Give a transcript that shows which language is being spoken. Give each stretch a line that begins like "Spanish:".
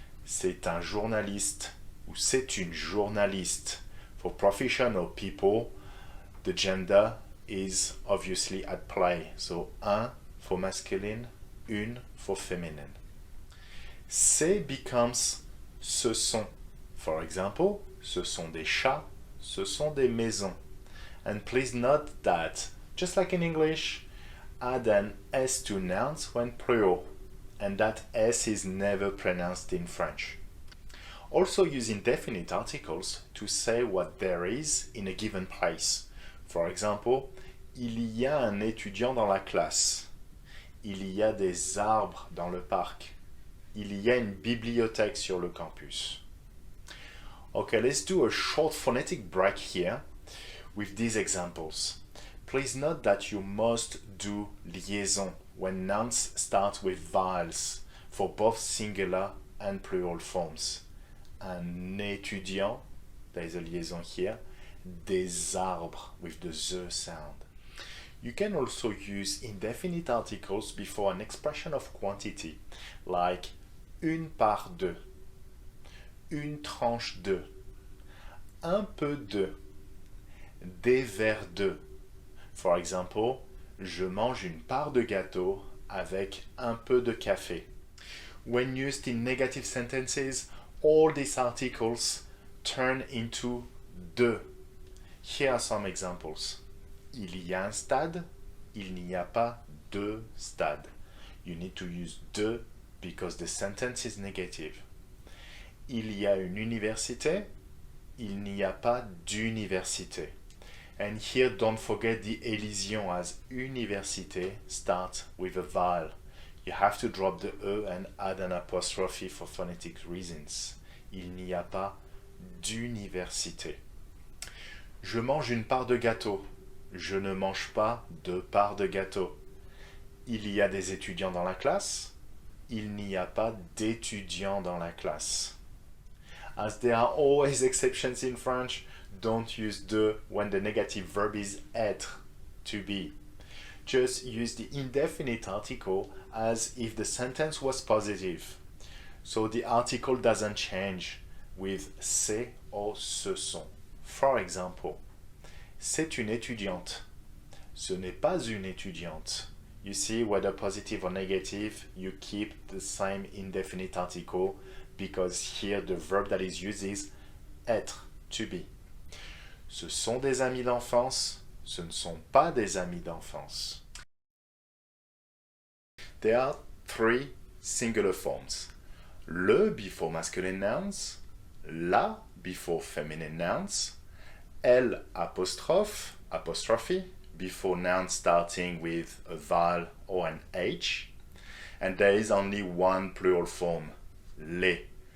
French: C'est un journaliste ou c'est une journaliste.
English: For professional people, the gender is obviously at play. So un for masculine, une for feminine. C'est becomes ce sont. For example,
French: ce sont des chats, ce sont des maisons.
English: And please note that, just like in English, add an S to nouns when plural, and that S is never pronounced in French. Also use indefinite articles to say what there is in a given place. For example,
French: il y a un étudiant dans la classe. Il y a des arbres dans le parc. Il y a une bibliothèque sur le campus.
English: Okay, let's do a short phonetic break here with these examples. Please note that you must do liaison when nouns start with vowels for both singular and plural forms. Un étudiant, there is a liaison here. Des arbres with the Z sound. You can also use indefinite articles before an expression of quantity, like
French: une part de, une tranche de, un peu de, des verres de.
English: For example,
French: je mange une part de gâteau avec un peu de café.
English: When used in negative sentences, all these articles turn into de. Here are some examples.
French: Il y a un stade, il n'y a pas de stade.
English: You need to use de because the sentence is negative.
French: Il y a une université, il n'y a pas d'université.
English: And here don't forget the elision as université starts with a vowel. You have to drop the E and add an apostrophe for phonetic reasons.
French: Il n'y a pas d'université. Je mange une part de gâteau. Je ne mange pas de part de gâteau. Il y a des étudiants dans la classe. Il n'y a pas d'étudiants dans la classe.
English: As there are always exceptions in French, don't use de when the negative verb is être, to be. Just use the indefinite article as if the sentence was positive. So the article doesn't change with c'est or ce sont. For example,
French: c'est une étudiante. Ce n'est pas une étudiante.
English: You see, whether positive or negative, you keep the same indefinite article because here the verb that is used is
French: être,
English: to be.
French: Ce sont des amis d'enfance, ce ne sont pas des amis d'enfance.
English: There are three singular forms. Le before masculine nouns, la before feminine nouns, elle apostrophe before nouns starting with a vowel or an H, and there is only one plural form, les.